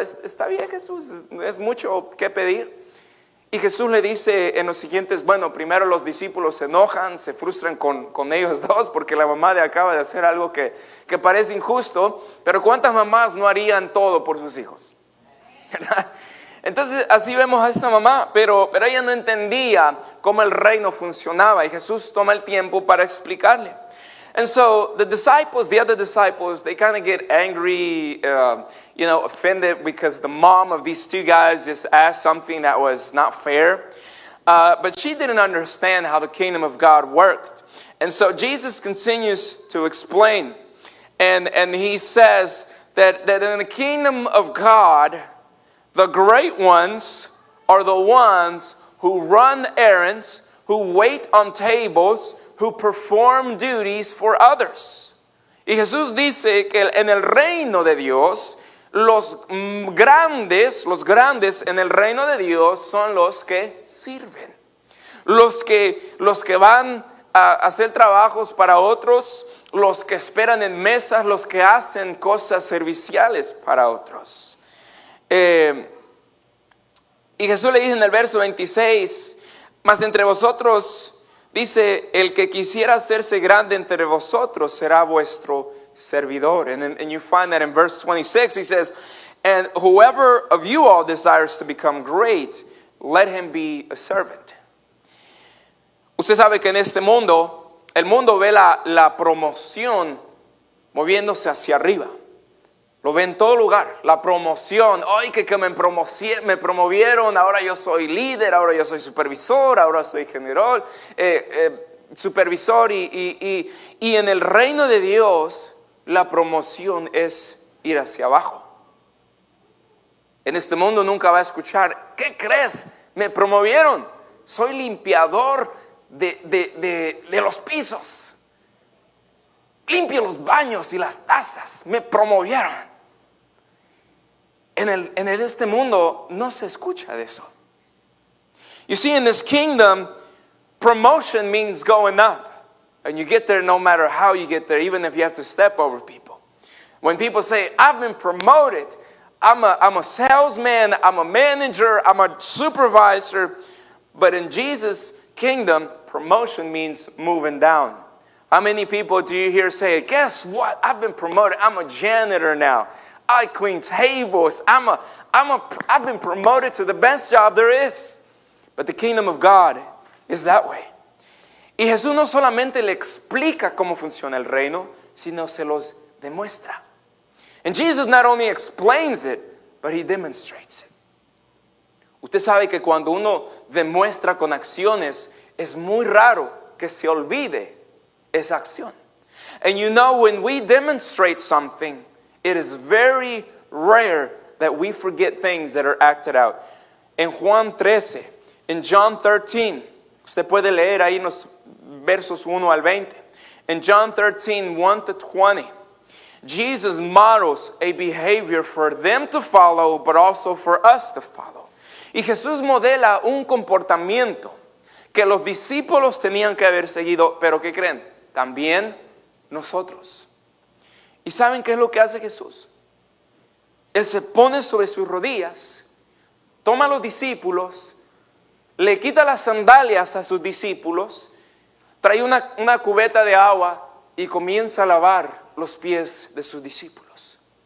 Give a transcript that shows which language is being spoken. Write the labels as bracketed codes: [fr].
[es] ¿Está bien, Jesús? ¿Es mucho que pedir? Y Jesús le dice en los siguientes, bueno, primero los discípulos se enojan, se frustran con ellos dos porque la mamá acaba de hacer algo que parece injusto, pero ¿cuántas mamás no harían todo por sus hijos? ¿Verdad? Entonces así vemos a esta mamá, pero ella no entendía cómo el reino funcionaba y Jesús toma el tiempo para explicarle. [en] And so the other disciples, they kind of get angry, offended because the mom of these two guys just asked something that was not fair. But she didn't understand how the kingdom of God worked. And so Jesus continues to explain. And he says that in the kingdom of God, the great ones are the ones who run errands, who wait on tables, who perform duties for others. [es] Y Jesús dice que en el reino de Dios, los grandes en el reino de Dios son los que sirven. Los que van a hacer trabajos para otros, los que esperan en mesas, los que hacen cosas serviciales para otros. Y Jesús le dice en el verso 26, mas entre vosotros, dice, el que quisiera hacerse grande entre vosotros será vuestro servidor. And you find that in verse 26, he says, and whoever of you all desires to become great, let him be a servant. Usted sabe que en este mundo, el mundo ve la promoción moviéndose hacia arriba. Lo ve en todo lugar, la promoción. Ay, que me promovieron, ahora yo soy líder, ahora yo soy supervisor, ahora soy general, supervisor. Y en el reino de Dios, la promoción es ir hacia abajo. En este mundo nunca va a escuchar, ¿qué crees? Me promovieron, soy limpiador de los pisos. Limpio los baños y las tazas, me promovieron. En este mundo no se escucha de eso. [en] You see, in this kingdom, promotion means going up. And you get there no matter how you get there, even if you have to step over people. When people say, I've been promoted, I'm a salesman, I'm a manager, I'm a supervisor. But in Jesus' kingdom, promotion means moving down. How many people do you hear say, guess what? I've been promoted. I'm a janitor now. I clean tables. I've been promoted to the best job there is. But the kingdom of God is that way. [es] Y Jesús no solamente le explica cómo funciona el reino, sino se los demuestra. [en] And Jesus not only explains it, but he demonstrates it. [es] Usted sabe que cuando uno demuestra con acciones, es muy raro que se olvide esa acción. [en] And you know, when we demonstrate something, it is very rare that we forget things that are acted out. [es] En Juan 13, [en] in John 13, [es] usted puede leer ahí en los versos 1 al 20. [en] In John 13, 1 to 20, Jesus models a behavior for them to follow, but also for us to follow. [es] Y Jesús modela un comportamiento que los discípulos tenían que haber seguido, pero ¿qué creen? También nosotros. ¿Y saben qué es lo que hace Jesús? Él se pone sobre sus rodillas, toma a los discípulos, le quita las sandalias a sus discípulos, trae una cubeta de agua y comienza a lavar los pies de sus discípulos.